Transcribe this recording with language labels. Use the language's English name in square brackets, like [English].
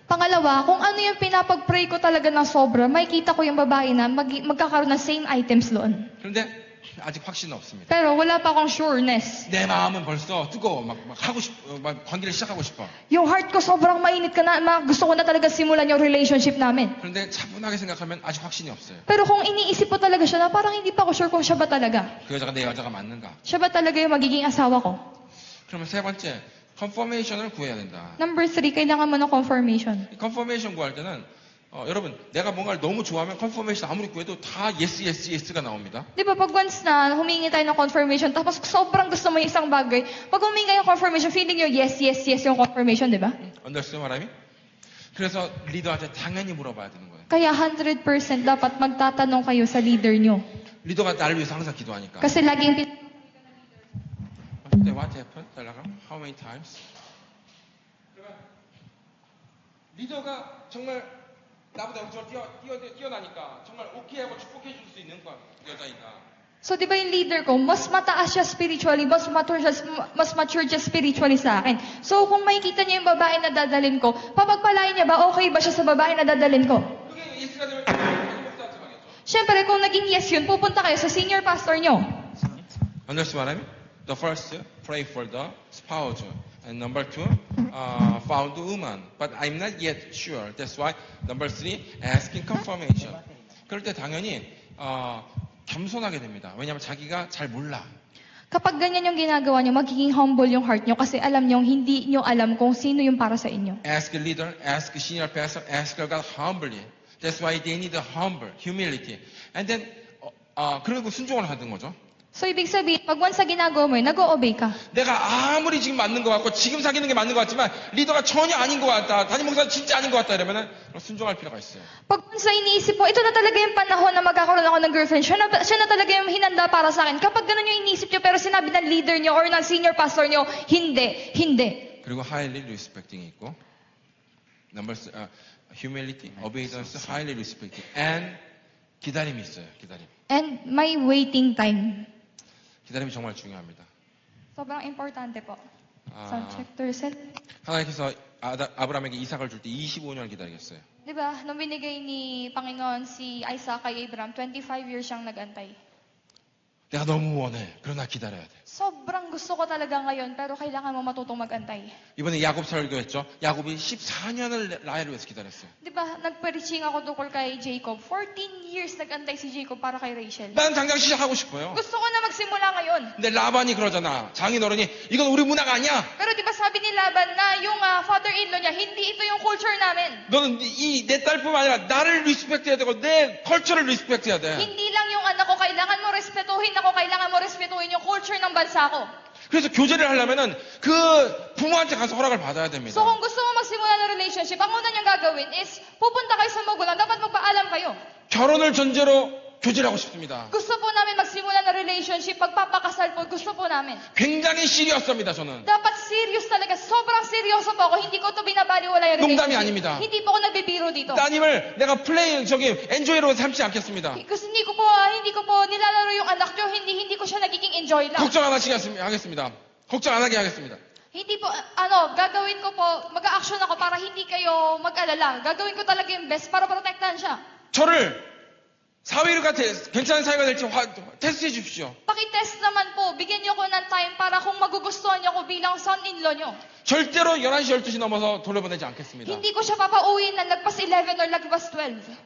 [Filipino] Pangalawa, kung ano yung pinapag-pray ko talaga ng sobra, makikita ko yung babae na magkakaroon ng same items doon. [Korean] 그런데 아직 확신은 없습니다. [Filipino] Pero wala pa akong sureness. [Korean] 내 마음은 벌써 뜨거워. 막 하고 싶어. 막 관계를 시작하고 싶어. [Filipino] Yung heart ko sobrang mainit ka na, gusto ko na talaga simulan yung relationship namin. [Korean] 그런데 차분하게 생각하면 아직 확신이 없어요. [Filipino] Pero kung iniisip ko talaga siya na parang hindi pa ako sure kung siya ba talaga. [Korean] 그 여자가 내 여자가 맞는가? [Filipino] Siya ba talaga yung magiging asawa ko? [Korean] 그러면 세 번째, 컨퍼메이션을 구해야 된다. [Filipino] Number 3, kailangan mo ng confirmation. [Korean] 이 컨퍼메이션 구할 때는 여러분 내가 뭔가를 너무 좋아하면 컨퍼메이션 아무리 구해도 다 예스가 나옵니다. [Filipino] Di ba pag once na humingi tayo ng confirmation, tapos sobrang gusto mo yung isang bagay, pag humingi kayo ng confirmation, feeling nyo yes yung confirmation, di ba? [Korean] 언더스탠드 말하면? 그래서 리더한테 당연히 물어봐야 되는 거예요. [Filipino] Kaya 100% dapat magtatanong kayo sa leader nyo. [Korean] 리더가 나를 위해서 항상 기도하니까. [Filipino] Kasi laging [English] What happened? 달라가? How many times? [Korean] 리더가 정말 나보다 저 뛰어나니까 정말 오케이 하고 축복해 줄 수 있는 여자이다. [Filipino] So, di ba yung leader ko, mas mataas siya spiritually, mas mature siya spiritually sa akin. So, kung makikita niya yung babae na dadalhin ko, papagpalain niya ba, okay ba siya sa babae na dadalhin ko? [Korean] 그게 예스가 되면 목사한테 가겠죠. [Filipino] Siyempre, kung naging yes yun, pupunta kayo sa senior pastor nyo. [English] Understand what I mean? The first, pray for the spouse. And number 2, found the woman. But I'm not yet sure. That's why number 3, asking confirmation. [Korean] 그럴 때 당연히 겸손하게 됩니다. 왜냐하면 자기가 잘 몰라. [Filipino] Kapag ganyan yung ginagawa nyo, magiging humble yung heart nyo kasi alam nyo, hindi nyo alam kung sino yung para sa inyo. [English] Ask a leader, ask a senior pastor, ask God humbly. That's why they need a humble, humility. And then, [Korean] 그리고 순종을 하는 거죠. [Filipino] So, ibig sabihin, pag once na ginagawa mo yun, nag-o-obey ka. [Korean] 내가 아무리 지금 맞는 것 같고 지금 사귀는 게 맞는 것 같지만 리더가 전혀 아닌 것 같다. 담임 목사 진짜 아닌 것 같다 이러면은 순종할 필요가 있어요. [Filipino] Pag once na iniisip mo, ito na talaga yung panahon na magkakaroon ako ng girlfriend, siya na talaga yung hinanda para sa akin. Kapag ganun yung iniisip nyo, pero sinabi ng leader nyo or ng senior pastor nyo, hindi. [Korean] 그리고 [English] highly respecting이 있고 number humility, obedience, highly respecting, and [Korean] 기다림이 있어요. 기다림. [Filipino] And may waiting time. [Korean] 기다림이 정말 중요합니다. [Filipino] Sobrang importante po. [Korean] 아. [English] Sound check to reset. [Korean] 하나님께서 아브라함에게 이삭을 줄 때 25년을 기다리겠어요. [Filipino] Diba, nung binigay ni Panginoon si Isaac kay Abraham, 25 years siyang nagantay. [Korean] 내가 너무 원해. 그러나 기다려야 돼. [Filipino] Sobrang gusto ko talaga ngayon, pero kailangan mo matutong magantay. [Korean] 이번에 야곱 설교했죠. 야곱이 14년을 라헬을 위해서 기다렸어요. [Filipino] Diba, nag-preaching ako tungkol kay Jacob. 14 years nagantay si Jacob para kay Rachel. [Korean] 난 당장 시작하고 싶어요. [Filipino] Gusto ko na magsimula ngayon. [Korean] 근데 라반이 그러잖아. 장인어른이 이건 우리 문화가 아니야. [Filipino] Pero di ba sabi ni Laban na yung father-in-law niya, hindi ito yung culture namin. [Korean] 너는 내 딸뿐만 아니라 나를 리스펙트해야 되고 내 컬처를 리스펙트해야 돼. [Filipino] Hindi lang yung anak ko, kailangan mo respetuhin ako, kailangan mo respetuhin yung culture ng bansa ko. [Korean] 그래서 교제를 하려면은 그 부모한테 가서 허락을 받아야 됩니다. [Filipino] So kung gusto mo magsimula ng relationship, ang una niyang gagawin is pupunta kayo sa magulang, dapat magpaalam kayo. [Korean] 결혼을 전제로 교제를 하고 싶습니다. [Filipino] Gusto po namin magsimula ng relationship, pagpapakasal po, gusto po namin. [Korean] 굉장히 시리어스합니다, 저는. [Filipino] Dapat serious talaga, sobrang seryoso po ako, hindi ko to binabaliwala yung relationship. [Korean] 농담이 아닙니다. [Filipino] Hindi po ako nagbibiro dito. [Korean] 따님을 내가 엔조이로 삼지 않겠습니다. [Filipino] Kasi hindi ko po nilalaro yung anak nyo, hindi ko siya nagiging enjoy lang. [Korean] 걱정 안 하겠습니다. 걱정 안 하게 하겠습니다. [Filipino] Hindi po, gagawin ko po, mag-a-action ako para hindi kayo mag-alala. Gagawin ko talaga yung best para protektahan siya. [Korean] 저를 사회가 괜찮은 사회가 될지 테스트해 주십시오. [Filipino] Paki-test naman po, bigyan niyo ko ng time para kung magugustuhan niyo ko bilang son-in-law niyo. [Korean] 절대로 11시, 12시 넘어서 돌려보내지 않겠습니다. [Filipino] Hindi ko siya papauwiin na lagpas 11 or lagpas 12.